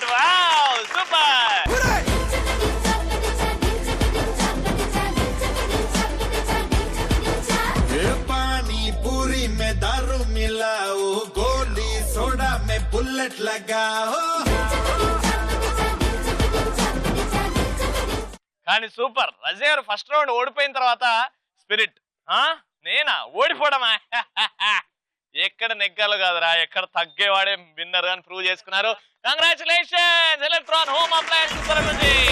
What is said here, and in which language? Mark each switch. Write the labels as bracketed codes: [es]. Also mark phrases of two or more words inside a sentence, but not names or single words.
[te] వావ్, సూపర్. [hi] पानी पूरी में दारू मिलाओ, गोली सोडा में बुलेट लगाओ. [te] కానీ సూపర్. రజే గారు [en] first round [te] ఓడిపోయిన తర్వాత స్పిరిట్ నేనా ఓడిపోవడమా? ఎక్కడ నెగ్గాలో కాదురా, ఎక్కడ తగ్గేవాడే విన్నర్ అని ప్రూవ్ చేసుకున్నారు. కంగ్రాచులేషన్స్ ఎలక్ట్రాన్ హోమ్ అప్లయన్స్ తరపున.